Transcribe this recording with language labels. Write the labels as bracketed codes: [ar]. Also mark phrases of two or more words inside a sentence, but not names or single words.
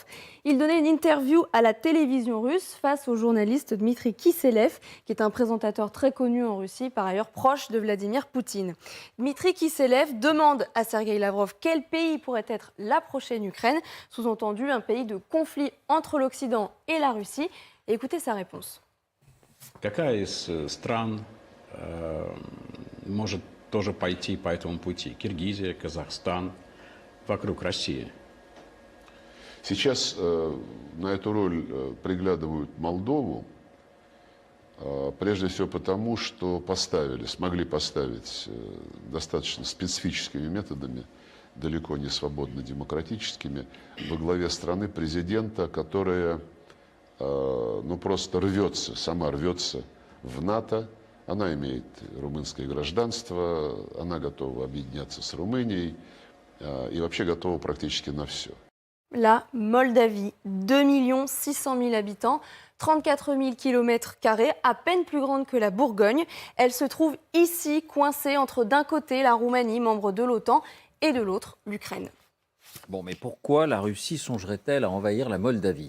[fr] Il donnait une interview à la télévision russe face au journaliste Dmitri Kiselev, qui est un présentateur très connu en Russie, par ailleurs proche de Vladimir Poutine. Dmitri Kiselev demande à Sergueï Lavrov quel pays pourrait être la prochaine Ukraine, sous-entendu un pays de conflit entre l'Occident et la Russie. Et écoutez sa réponse. [ru] Какая из стран может тоже пойти по этому пути? Киргизия, Казахстан, вокруг России. Сейчас на эту роль приглядывают Молдову, прежде всего потому, что смогли поставить достаточно специфическими методами, далеко не свободно демократическими, во главе страны президента, которая просто сама рвется в НАТО. Она имеет румынское гражданство, она готова объединяться с Румынией и вообще готова практически на все. [fr] La Moldavie, 2 600 000 habitants, 34 000 km², à peine plus grande que la Bourgogne. Elle se trouve ici, coincée entre d'un côté la Roumanie, membre de l'OTAN, et de l'autre l'Ukraine. Bon, mais pourquoi la Russie songerait-elle à envahir la Moldavie?